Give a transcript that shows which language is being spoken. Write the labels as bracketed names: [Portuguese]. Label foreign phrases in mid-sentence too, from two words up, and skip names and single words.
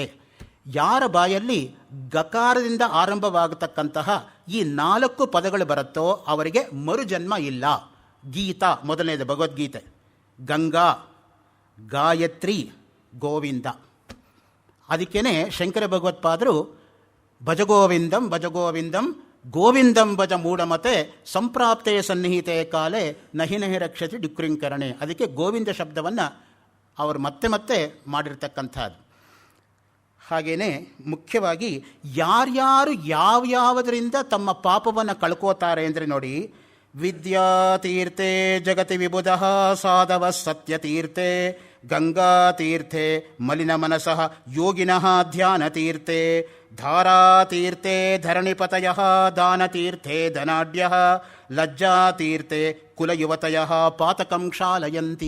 [Kannada] ಯಾರ ಬಾಯಲ್ಲಿ ಗಕಾರದಿಂದ ಆರಂಭವಾಗತಕ್ಕಂತಹ ಈ 4 ಪದಗಳು ಬರುತ್ತೋ ಅವರಿಗೆ ಮರುಜನ್ಮ ಇಲ್ಲ. ಗೀತಾ ಮೊದಲನೇದು ಭಗವದ್ಗೀತೆ, ಗಂಗಾ, ಗಾಯತ್ರಿ, ಗೋವಿಂದ. ಅದಕ್ಕೇ ಶಂಕರ ಭಗವತ್ಪಾದರು [Sanskrit] भजगोविन्दं भजगोविन्दं गोविन्दं भज मूढमते सम्प्राप्ते सन्निहिते काले नहि नहि रक्षति डुकृञ्करणे. [Kannada] ಅದಕ್ಕೆ ಗೋವಿಂದ ಶಬ್ದವನ್ನು ಅವರು ಮತ್ತೆ ಮತ್ತೆ ಮಾಡಿರ್ತಕ್ಕಂಥದ್ದು. ಹಾಗೆಯೇ ಮುಖ್ಯವಾಗಿ ಯಾರ್ಯಾರು ಯಾವ್ಯಾವುದರಿಂದ ತಮ್ಮ ಪಾಪವನ್ನು ಕಳ್ಕೋತಾರೆ ಅಂದರೆ ನೋಡಿ, [Sanskrit] विद्यातीर्थे जगति विबुध साधव सत्यतीर्थे गङ्गातीर्थे मलिन मनसः योगिनः ध्यानतीर्थे धारातीर्थे धरणिपतय दानतीर्थे धनाढ्य लज्जातीर्थे कुलयुवतय पातकं क्षालयन्ति.